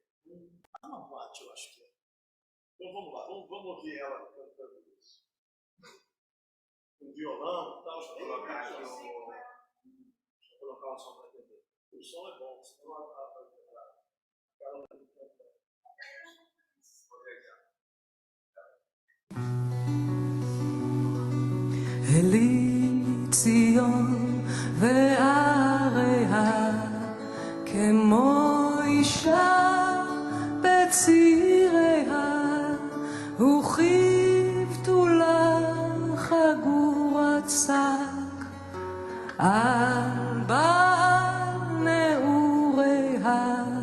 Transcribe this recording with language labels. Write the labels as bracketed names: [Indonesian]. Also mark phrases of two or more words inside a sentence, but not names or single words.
[Portuguese] Uma boate, eu acho que é. Então vamos lá, vamos ouvir ela cantando isso. Um violão e tal. Deixa eu colocar um som para entender. O som é bom, senão a cara não canta. [Hebrew] אלי ציון ועריה כמו אישה בציריה וכיבתולה חגורת שק על בעל נעוריה